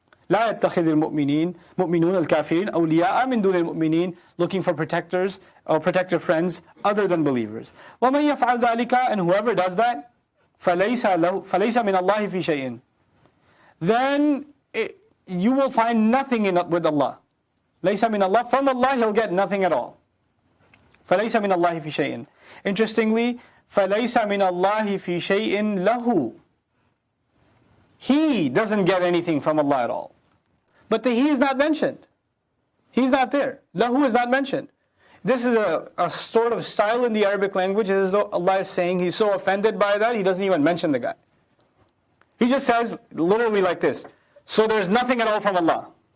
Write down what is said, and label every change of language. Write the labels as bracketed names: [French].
[Arabic] لا يتخذ مؤمنون الكافرين أولياء من دون المؤمنين, [English] looking for protectors or protective friends other than believers. [Arabic] ومن يفعل ذلك, [English] and whoever does that, [Arabic] فليس من الله في شيء, [English] then you will find nothing with Allah. [Arabic] ليس من الله, [English] from Allah he'll get nothing at all. [Arabic] فليس من الله في شيء. [English] Interestingly, [Arabic] فليس من الله في شيء له. [English] He doesn't get anything from Allah at all. But the he is not mentioned. He's not there. Lahu is not mentioned. This is a sort of style in the Arabic language, as though Allah is saying He's so offended by that, He doesn't even mention the guy. He just says literally like this. So there's nothing at all from Allah.